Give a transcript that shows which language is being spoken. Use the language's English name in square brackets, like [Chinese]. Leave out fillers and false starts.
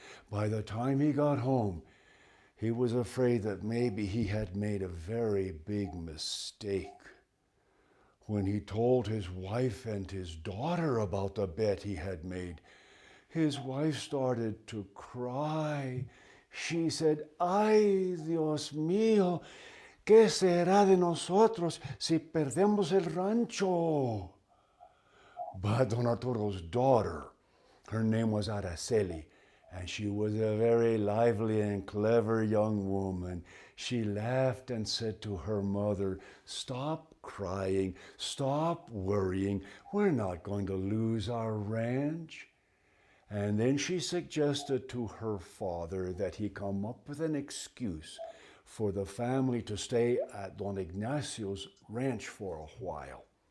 [English] By the time he got home, he was afraid that maybe he had made a very big mistake. When he told his wife and his daughter about the bet he had made, his wife started to cry. [Spanish] She said, Ay, Dios mío, ¿qué será de nosotros si perdemos el rancho? [English] But Don Arturo's daughter, her name was Araceli, and she was a very lively and clever young woman. She laughed and said to her mother, Stop crying, stop worrying. We're not going to lose our ranch. And then she suggested to her father that he come up with an excuse for the family to stay at Don Ignacio's ranch for a while.